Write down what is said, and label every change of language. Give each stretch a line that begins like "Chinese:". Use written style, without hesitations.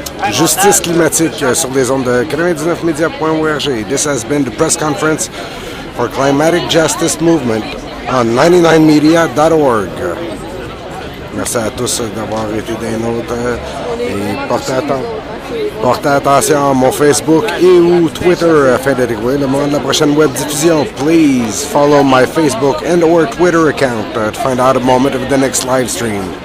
French: justice climatique sur les ondes de 99media.org.
English: This has been the press conference for Climatic Justice Movement on 99media.org.
French: Merci à tous d'avoir été des nôtres et portez attention à mon Facebook et ou Twitter, Frédéric Way, le moment de la prochaine web diffusion.
English: Please follow my Facebook and or Twitter account to find out a moment of the next live stream.